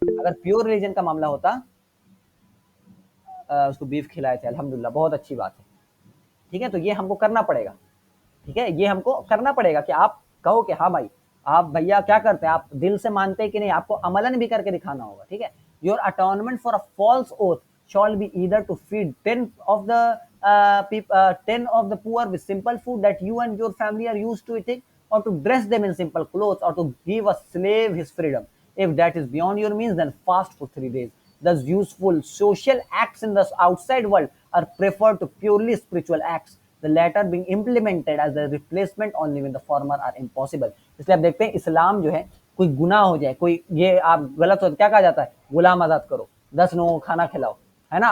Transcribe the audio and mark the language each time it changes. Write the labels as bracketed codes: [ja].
[ur] اگر pure religion کا معاملہ ہوتا اس کو بیف کھلائے تھے الحمدللہ, بہت اچھی بات ہے. ٹھیک ہے, تو یہ ہم کو کرنا پڑے گا. ٹھیک ہے, یہ ہم کو کرنا پڑے گا کہ آپ کہو کہ ہاں بھائی آپ بھیا کیا کرتے ہیں, آپ دل سے مانتے ہیں کہ نہیں, آپ کو عملاً بھی کر کے دکھانا ہوگا. ٹھیک ہے, [en] Your atonement for a false oath shall be either to feed 10 of the 10 of the poor with simple food that you and your family are used to eating, or to dress them in simple clothes, or to give a slave his freedom. If that is beyond your means, then fast for 3 days. Thus useful social acts in the outside world are preferred to purely spiritual acts, the latter being implemented as a replacement only when the former are impossible. [ur] اس لیے آپ دیکھتے ہیں اسلام جو ہے, کوئی گناہ ہو جائے, کوئی یہ آپ غلط ہو, کیا کہا جاتا ہے, غلام آزاد کرو, 10 لوگوں کو کھانا کھلاؤ, ہے نا.